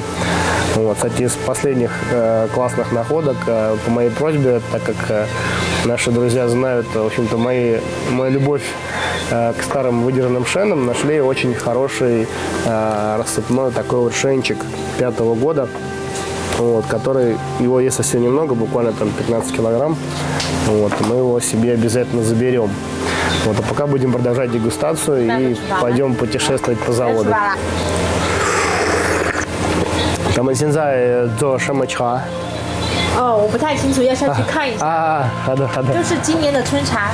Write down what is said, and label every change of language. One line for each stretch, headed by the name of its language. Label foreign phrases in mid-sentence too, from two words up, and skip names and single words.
Russian: Вот, кстати, из последних классных находок по моей просьбе, так как наши друзья знают, в общем-то, мою любовь к старым выдержанным шенам, нашли очень хороший рассыпной такой вот шенчик 5-го года. Вот, который, его есть совсем немного, буквально там 15 килограмм. Вот, мы его себе обязательно заберем. Вот, а пока будем продолжать дегустацию и пойдем путешествовать по заводу.
Chinese: 咱们现在做什么茶？哦，我不太清楚，要下去看一下。好的，好的。就是今年的春茶。